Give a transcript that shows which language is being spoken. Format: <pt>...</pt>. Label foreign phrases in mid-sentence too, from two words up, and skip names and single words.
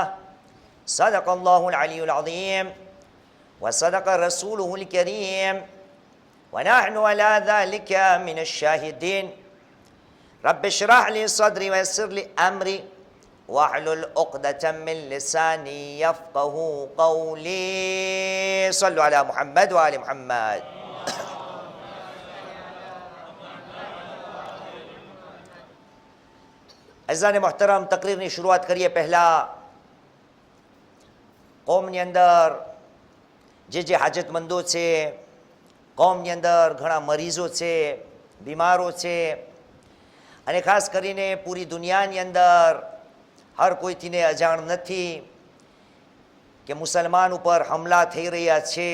<ar>صدق الله العلي العظيم وصدق رسوله الكريم ونحن على ذلك من الشاهدين. رب اشرح لي صدري ويسر لي أمري واحلل عقدة من لساني يفقه قولي. صلوا على محمد وآل محمد.</ar> <gu>અઝાન મોહતરમ, તકરીરની શરૂઆત કરીએ પહેલાં કોમની અંદર જે હાજતમંદો છે, કોમની અંદર ઘણા મરીઝો છે, બીમારો છે, અને ખાસ કરીને પૂરી દુનિયાની અંદર હર કોઈથીને અજાણ નથી કે મુસલમાન ઉપર હમલા થઈ રહ્યા છે.</gu>